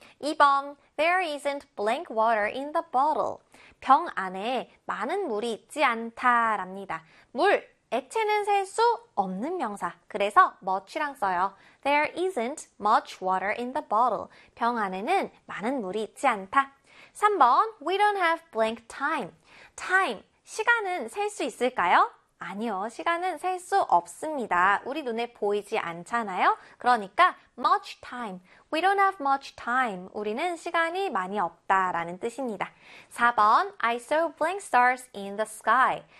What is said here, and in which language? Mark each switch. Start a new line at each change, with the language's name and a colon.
English: 2번, There isn't blank water in the bottle.
Korean: 병 안에 많은 물이 있지 않다랍니다. 물, 액체는 셀수 없는 명사. 그래서 much랑 써요.
English: There isn't much water in the bottle.
Korean: 병 안에는 많은 물이 있지 않다.
English: 3번, We don't have blank time. Time,
Korean: 시간은 셀수 있을까요? 아니요, 시간은 셀수 없습니다. 우리 눈에 보이지 않잖아요? 그러니까
English: much time. We don't have much time.
Korean: 우리는 시간이 많이 없다라는 뜻입니다.
English: 4번, I saw blank stars in the sky.